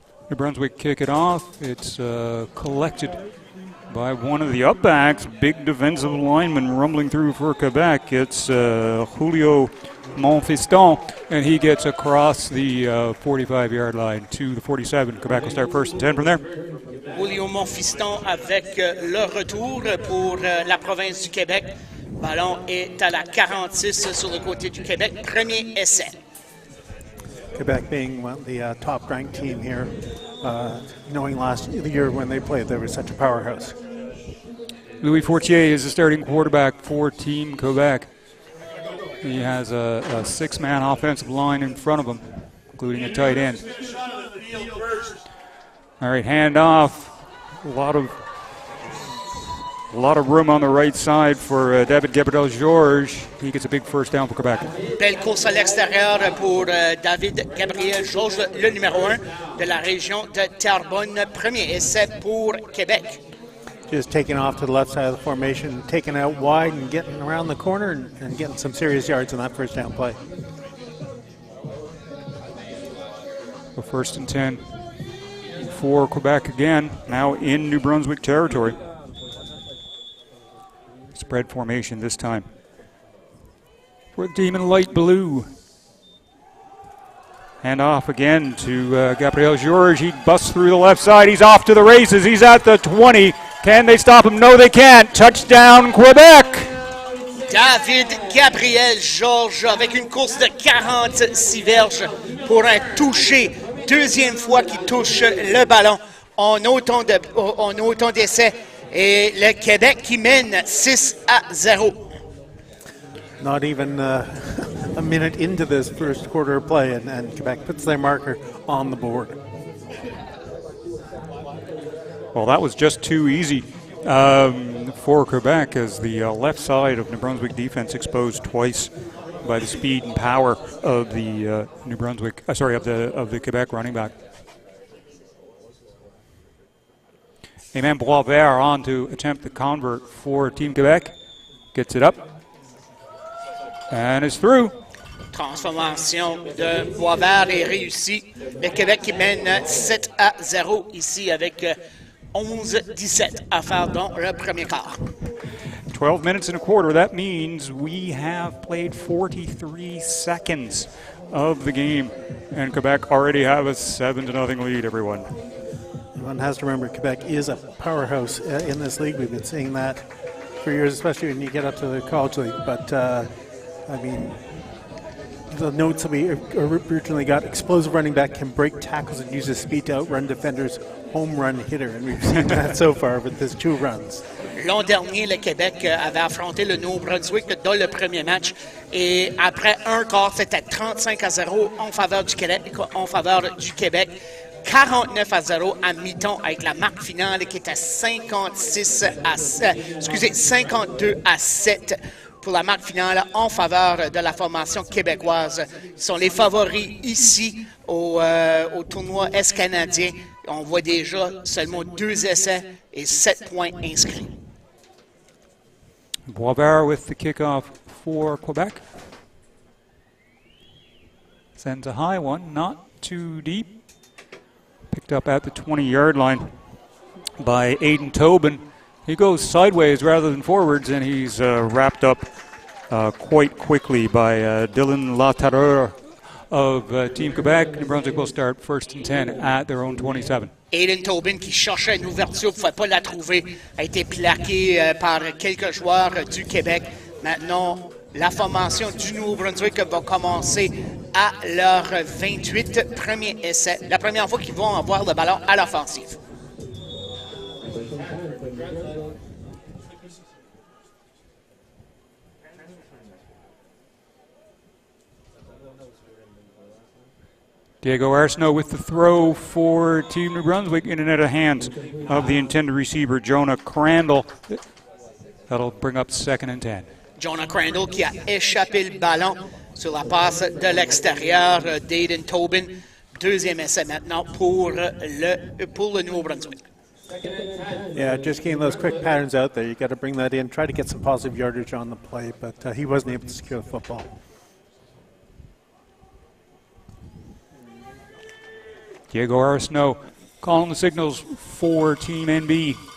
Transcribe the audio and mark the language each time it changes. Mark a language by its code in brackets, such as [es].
[en] New Brunswick kick it off. It's collected by one of the upbacks, big defensive lineman rumbling through for Quebec. It's Julio Monfiston, and he gets across the 45-yard line to the 47. Quebec will start first and 10 from there. [fr] Julio Monfiston avec le retour pour la province du Québec. Ballon est à la 46 sur le côté du Québec. Premier essai. [en] Quebec being the top-ranked team here, knowing last year when they played, they were such a powerhouse. Louis Fortier is the starting quarterback for Team Quebec. He has a six-man offensive line in front of him, including a tight end. All right, handoff. A lot of room on the right side for David Gabriel-Georges. He gets a big first down for Quebec. [fr] Belle course à l'extérieur pour David Gabriel-Georges, le numéro 1 de la région de Terrebonne. Premier essai pour Québec. [en] Just taking off to the left side of the formation, taking out wide and getting around the corner and getting some serious yards on that first down play. So first and 10 for Quebec again, now in New Brunswick territory. Spread formation this time for the team in light blue. Hand off again to Gabriel-Georges. He busts through the left side. He's off to the races. He's at the 20. Can they stop him? No, they can't. Touchdown, Quebec! [fr] David Gabriel-Georges avec une course de 46 verges pour un touché. Deuxième fois qu'il touche le ballon en autant d'essais. Et le Québec qui mène 6-0. [en] Not even a minute into this first quarter of play, and Quebec puts their marker on the board. Well, that was just too easy for Quebec, as the left side of New Brunswick defense exposed twice by the speed and power of the of the Quebec running back. Amen Boisvert on to attempt the convert for Team Quebec. Gets it up. And it's through. [fr] Transformation de Boisvert est réussie. Le Québec qui mène 7-0 ici avec 11-17 à faire dans le premier quart. [en] 12 minutes and a quarter. That means we have played 43 seconds of the game. And Quebec already have a 7-0 lead, everyone. One has to remember Quebec is a powerhouse in this league. We've been seeing that for years, especially when you get up to the college league. But, I mean, the notes that we originally got, explosive running back can break tackles and use his speed to outrun defenders, home run hitter. And we've seen that so far with his 2 runs. [fr] L'an dernier, le Québec avait affronté le Nouveau-Brunswick dans le premier match. Et après un quart, c'était 35-0 en faveur du Québec. 49-0 à mi-temps avec la marque finale qui était 52-7 pour la marque finale en faveur de la formation québécoise. Ils sont les favoris ici au tournoi Est-Canadien. On voit déjà seulement 2 essais et 7 points inscrits. [en] Boisvert with the kickoff for Quebec. Sends a high one, not too deep. Picked up at the 20-yard line by Aiden Tobin. He goes sideways rather than forwards, and he's wrapped up quite quickly by Dylan Latareur of Team Quebec. New Brunswick will start first and 10 at their own 27. [fr] Aiden Tobin, qui cherchait une ouverture, ne pouvait pas la trouver, a été plaqué par quelques joueurs du Québec. Maintenant, la formation du Nouveau-Brunswick va commencer à leur 28 premier essai. La première fois qu'ils vont avoir le ballon à l'offensive. [en] Diego Arsenault with the throw for Team New Brunswick in and out of hands of the intended receiver, Jonah Crandall. That'll bring up 2nd and 10. [fr] Jonah Crandall qui a échappé le ballon sur la passe de l'extérieur d'Aiden Tobin. 2e essai maintenant pour le Nouveau-Brunswick. [en] Yeah, just getting those quick patterns out there. You got to bring that in, try to get some positive yardage on the play, but he wasn't able to secure the football. Diego Arsenault calling the signals for Team NB.